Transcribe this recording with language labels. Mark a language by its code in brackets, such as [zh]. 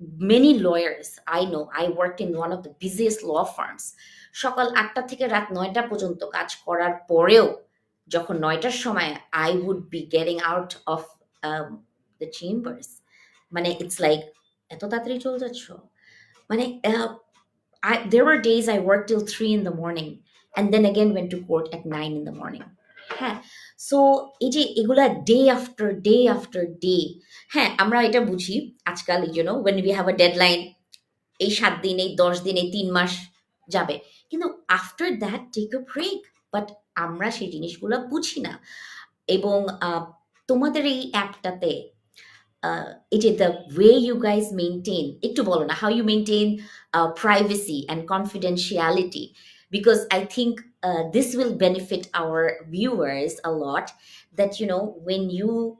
[en] many lawyers I know, I work in one of the biggest law firms, [bn] সকাল 8টা থেকে রাত 9টা পর্যন্ত কাজ করার পরেও যখন 9টার সময় [en] I would be getting out of the chambers, মানে it's like [bn] এত তাড়াতাড়ি চলে যাচ্ছ, [en] মানে there were days I worked till 3 in the morning and then again went to court at 9 in the morning. [bn] হ্যাঁ, সো এই যে এগুলা day after day after day, হ্যাঁ আমরা এটা বুঝি আজকাল, [en] when we have a deadline, [bn] এই 7 দিন, এই 10 দিন, এই 3 মাস যাবে, কিন্তু [en] After that take a break. [bn] But আমরা সেই জিনিসগুলো বুঝি না। এবং তোমাদের এই অ্যাপটাতে [en] it is the way you guys maintain, [bn] একটু বলো না, [en] how you maintain privacy and confidentiality, because I think this will benefit our viewers a lot, that when you